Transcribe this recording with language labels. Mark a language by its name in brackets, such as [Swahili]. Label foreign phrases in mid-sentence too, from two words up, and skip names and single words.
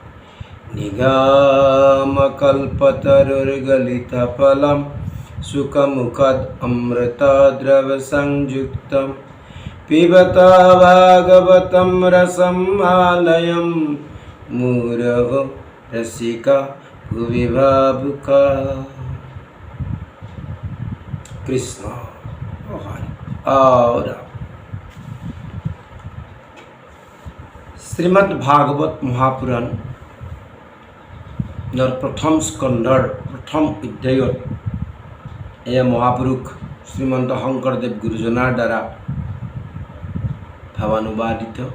[Sanskrit] निगमकल्पतरुर्गलितफलं सुखमुखाद् अमृतद्रवसंयुक्तं पिबत भागवतं रसं आलयं मुहुरहो रसिका भुवि भावुका। [Assamese] कृष्ण और শ্রীমদ ভাগৱত মহাপুৰাণ প্ৰথম স্কন্ধৰ প্ৰথম অধ্যায়ত এয়া মহাপুৰুষ শ্ৰীমন্ত শংকৰদেৱ গুৰুজনাৰ দ্বাৰা ভাৱানুবাদিত।